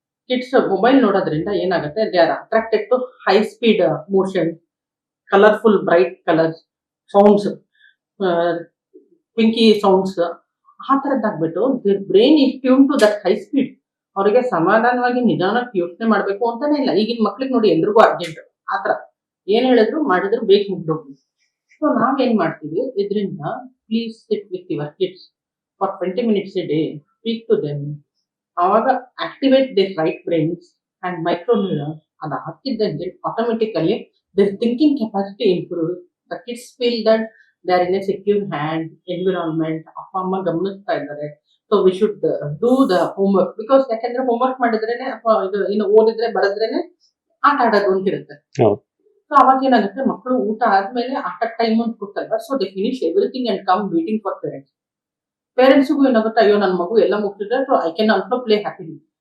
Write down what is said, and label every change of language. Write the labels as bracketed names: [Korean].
[Kannada] Kids mobile ನೋಡೋದ್ರಿಂದ ಏನಾಗುತ್ತೆ, [English] they are attracted to high speed motion, colourful bright colours, [Kannada] sounds, Pinki sounds, ಆ ತರದ್ದಾಗ್ಬಿಟ್ಟು [English] Their brain is tune to that high speed. [Kannada] ಅವರಿಗೆ ಸಮಾಧಾನವಾಗಿ ನಿಧಾನಕ್ಕೆ ಯೋಚನೆ ಮಾಡ್ಬೇಕು ಅಂತಾನೆ ಇಲ್ಲ. ಈಗಿನ ಮಕ್ಳಿಗೆ ನೋಡಿ, ಎಲ್ರಿಗೂ ಅರ್ಜೆಂಟ್. ಆತರ ಏನ್ ಹೇಳಿದ್ರು ಮಾಡಿದ್ರು ಬೇಗ ಮುಗ್ದೋಗ್ಲಿ. ಸೊ ನಾವೇನ್ ಮಾಡ್ತೀವಿ ಇದರಿಂದ, [English] Please sit with your kids for 20 minutes a day, speak to them. [Kannada] ಆವಾಗ [English] Activate the right brains and micro neurons. [Kannada] ಅದು ಹಾಕಿದ್ದಂಗೆ [English] Automatically their thinking capacity improves. The kids feel that they are in a secure hand environment. [Kannada] ಅಪ್ಪ ಅಮ್ಮ ಗಮನಿಸ್ತಾ ಇದ್ದಾರೆ. [English] so we should do the homework, [Kannada] because ಯಾಕಂದ್ರೆ homework ಮಾಡಿದ್ರೇನೆ ಅಥವಾ ಇದು ಇನ್ನು ಓದಿದ್ರೆ ಬರೆದ್ರೇನೆ ಆಟ ಆಡೋದು ಅಂತಿರುತ್ತೆ. ಹೌದು. ಸೊ ಅವಾಗ ಏನಾಗುತ್ತೆ, ಮಕ್ಕಳು ಊಟ ಆದ್ಮೇಲೆ ಆಟ ಟೈಮ್ ಅಂತ ಕೊಡ್ತಾರೆ. [English] So they finish everything and come waiting for parents. [Kannada] ಪೇರೆಂಟ್ಸ್ಗೂ ಏನಾಗುತ್ತೆ, ಅಯ್ಯೋ ನನ್ನ ಮಗು ಎಲ್ಲ ಮುಗ್ತಿದ್ರೆ [English] So I can also play happily.